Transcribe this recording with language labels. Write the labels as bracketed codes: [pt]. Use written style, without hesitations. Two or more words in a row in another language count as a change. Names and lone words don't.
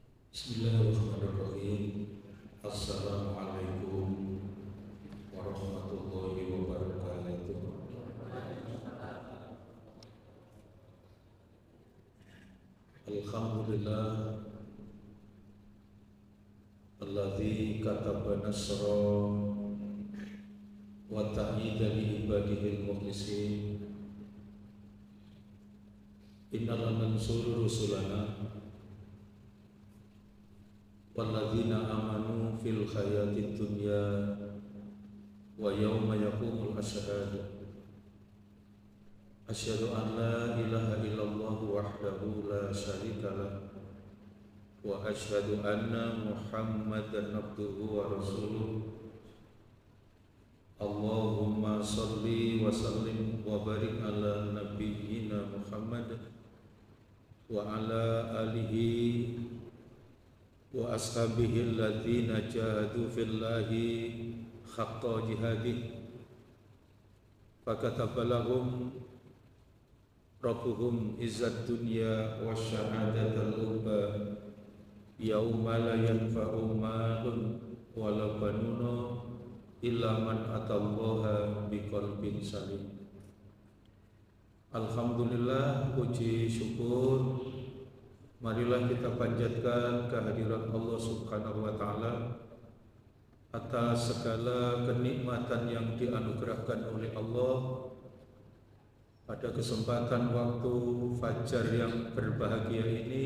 [ar] بسم الله الرحمن الرحيم. السلام عليكم ورحمة الله وبركاته. الحمد لله الذي كتب النصر والتأييد لعباده المخلصين. إنا لننصر رسلنا والذين آمنوا في الحياة الدنيا ويوم يقوم الأشهاد. أشهد أن لا إله إلا الله وحده لا شريك له وأشهد أن محمدا عبده ورسوله. اللهم صل وسلم وبارك على نبينا محمد وعلى آله وأصحابه الذين جاهدوا في الله حق جهاده فكتب لهم ربهم عزة الدنيا وشهادة العقبى يوم لا ينفع مال ولا بنون إلا من أتى الله بقلب سليم. [id] Alhamdulillah, puji syukur marilah kita panjatkan kehadiran Allah [ar] سبحانه وتعالى [id] atas segala kenikmatan yang dianugerahkan oleh Allah pada kesempatan waktu fajar yang berbahagia ini.